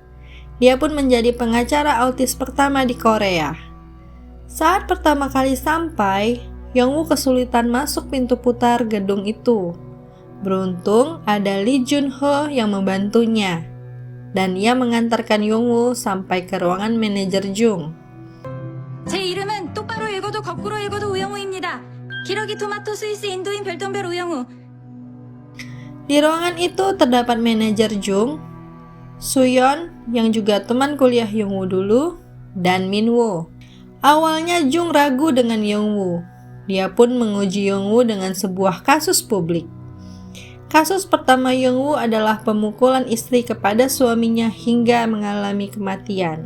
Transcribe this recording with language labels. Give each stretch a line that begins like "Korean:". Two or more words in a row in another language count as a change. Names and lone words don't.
Indonesian: Dia pun menjadi pengacara autis pertama di Korea. Saat pertama kali sampai, Young-woo kesulitan masuk pintu putar gedung itu. Beruntung ada Lee Jun-ho yang membantunya, dan ia mengantarkan Young-woo sampai ke ruangan manajer Jung.
Korean: 제 이름은 똑바로 읽어도 거꾸로 읽어도 우영우입니다. 기러기 토마토 스위스 인도인 별똥별 우영우.
Indonesian: Di ruangan itu terdapat manajer Jung, Suyeon yang juga teman kuliah Young-woo dulu, dan Min-woo. Awalnya Jung ragu dengan Young-woo. Dia pun menguji Young-woo dengan sebuah kasus publik. Kasus pertama Young-woo adalah pemukulan istri kepada suaminya hingga mengalami kematian.